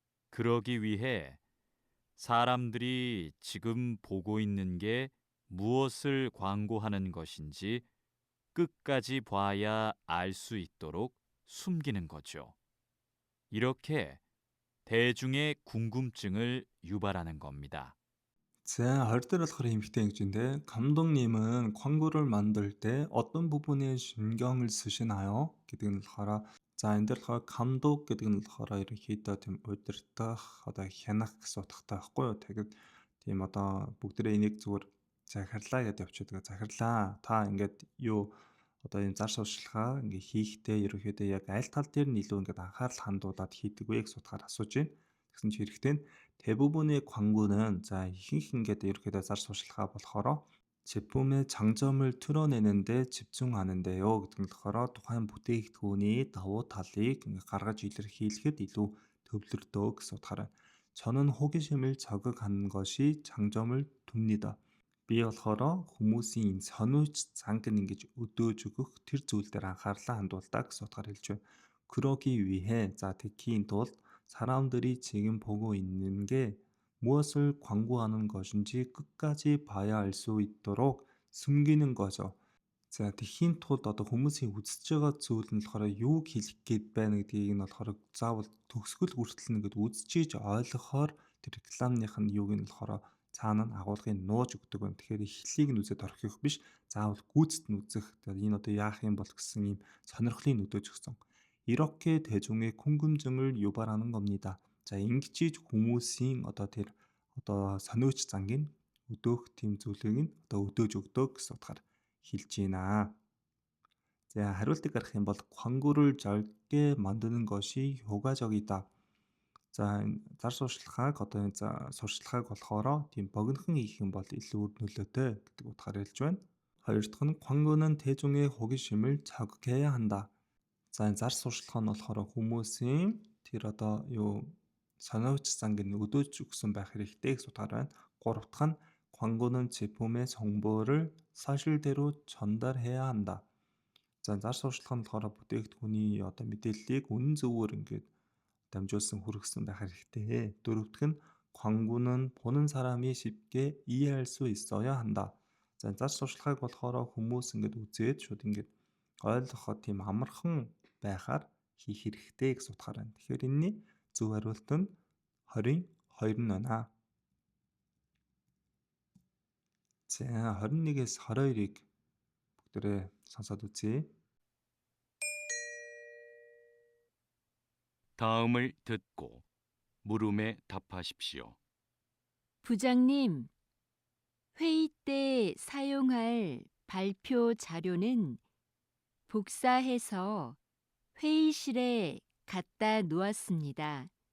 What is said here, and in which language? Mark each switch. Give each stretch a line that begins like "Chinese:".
Korean: 그러기 위해 사람들이 지금 보고 있는 게 무엇을 광고하는 것인지 끝까지 봐야 알 수 있도록 숨기는 거죠. 이렇게 대중의 궁금증을 유발하는 겁니다.
Mongolian: 자, 20대 болохоор эмэгтэй ингэж байна.
Korean: 감독님은 광고를 만들 때 어떤 부분에 신경을 쓰시나요?
Mongolian: гэдэг нь болохоор за энэ дээр болохоор 감독 гэдэг нь болохоор ерөнхийдөө тийм удирдах одоо хянах гэсэн утгатай байхгүй юу? Тэгээд тийм одоо бүгдээ энийг зүгээр захирлаа гэдээ явчихдаг. Захирлаа. Та ингээд юу одоо энэ зар сурталчилгаа ингээ хийхдээ ерөнхийдөө яг аль тал дээр нь илүү ингээд анхаарал хандуулад хийдэг вэ гэсэн утгаар асууж байна. Тэгсэн чи хэрэгтэй нь
Korean: 대부분의 광고는
Mongolian: 자 ихэнх ингээд ерөнхийдөө зар сурталчилгаа болохоор
Korean: 제품의 장점을 드러내는데 집중하는데요
Mongolian: гэдэг нь болохоор тухайн бүтээгдэхүүний давуу талыг ингээ гаргаж илэрхийлэхэд илүү төвлөрдөг гэсэн утгаараа
Korean: 저는 호기심을 자극하는 것이 장점을 둡니다.
Mongolian: Би болохоор хүмүүсийн сонирч занг нь ингэж өдөөж өгөх тэр зүйл дээр анхаарлаа хандуулдаг гэсэн утгаар хэлж байна.
Korean: 그러기 위해 자 특히인 тулд 사람들이 지금 보고 있는 게 무엇을 광고하는 것인지 끝까지 봐야 알 수 있도록 숨기는 거죠.
Mongolian: За тэхийн тулд одоо хүмүүсийн үзэж байгаа зүйл нь болохоор юу хэлэх гээд байна гэдгийг нь болохоор заавал төгсгөл хүртэл нэгэд үзчихэж ойлгохоор тэр рекламных нь юуг нь болохоор цаана нь агуулгыг нууж өгдөг байна. Тэгэхээр эхлэлийг нь үзээд орхих биш. Заавал гүйцэд нь үзэх. Тэгээд энэ одоо яах юм бол гэсэн ийм сонирхлыг өдөөж өгсөн.
Korean: 이렇게 대중의 궁금증을 유발하는 겁니다.
Mongolian: 자, ингэж хүмүүсийн одоо тэр одоо сониуч зангийн өдөөх тийм зүйлийг нь одоо өдөөж өгдөг гэсэн утгаар хэлж байна. За хариултыг гаргах юм бол
Korean: 광고를 짧게 만드는 것이 효과적이다.
Mongolian: За энэ зар сурталчилгааг одоо энэ сурталчилгааг болохоор тийм богинохон хийх юм бол илүү үр нөлөөтэй гэдэг утгаар хэлж байна. Хоёр дахь нь
Korean: 광고는 대중의 호기심을 자극해야 한다.
Mongolian: За энэ зар сурталчилгаа нь болохоор хүмүүсийн тэр одоо юу сонирхч занг нь өдөөж өгсөн байх хэрэгтэй гэсэн утгаар байна. Гурав дахь нь
Korean: 광고는 제품의 정보를 사실대로 전달해야 한다.
Mongolian: За зар сурталчилгаа нь болохоор бүтээгдэхүүний одоо мэдээллийг үнэн зөвөөр ингээд дамжуулсан хүргэсэн байх хэрэгтэй. Дөрөв дэх нь
Korean: 광고는 보는 사람이 쉽게 이해할 수 있어야 한다.
Mongolian: За зар сурталчилгааг болохоор хүмүүс ингээд үзээд шууд ингээд ойлгоход тийм амархан байхаар хийх хэрэгтэй гэсэн утгаар байна. Тэгэхээр энэний зөв хариулт нь 22 нь байна. За 21-ээс 22-ыг бүгдээрээ сонсоод үзье.
Korean: 다음을 듣고 물음에 답하십시오. 부장님, 회의 때 사용할 발표 자료는 복사해서 회의실에 갖다 놓았습니다.